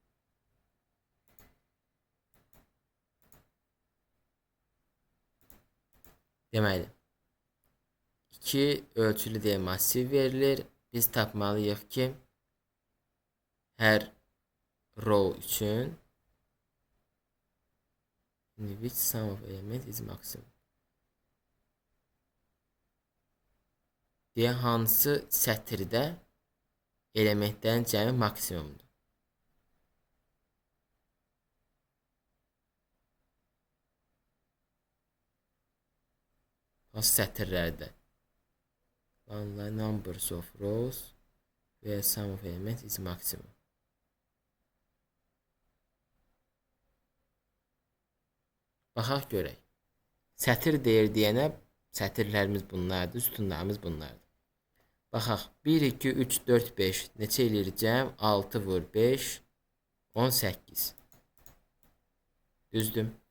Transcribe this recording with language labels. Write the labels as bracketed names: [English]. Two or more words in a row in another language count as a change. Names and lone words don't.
[Azerbaijani] Deməli, 2 ölçülü deyə massiv verilir. Biz tapmalıyıq ki, hər row üçün [English] which sum of element is maximum [Azerbaijani] deyə hansı sətirdə elementlərin cəmi maksimumdur. Hansı sətirlərdə? [English] Numbers of rows where sum of element is maximum. [Azerbaijani] Baxaq görək. Sətir deyir deyənə sətirlərimiz bunlardır, sütunlarımız bunlardır. Baxaq. 1, 2, 3, 4, 5 neçə eləyir cəm? 6 vur 5, 18. Düzdür.